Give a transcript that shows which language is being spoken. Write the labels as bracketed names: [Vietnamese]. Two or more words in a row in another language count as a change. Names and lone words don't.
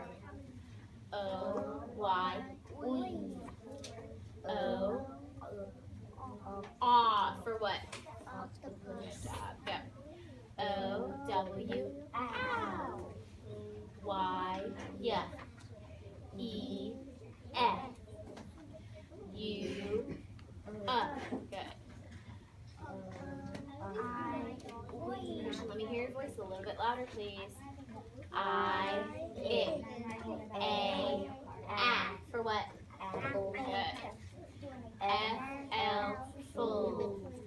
[English] O, Y, we. O, ah for what? Good job. Go. O, W, ow. Y, yeah. E, F. U, good. I, we. Let me hear your voice a little bit louder, please. I, it. A, for what? Apple. Good. F, L, full.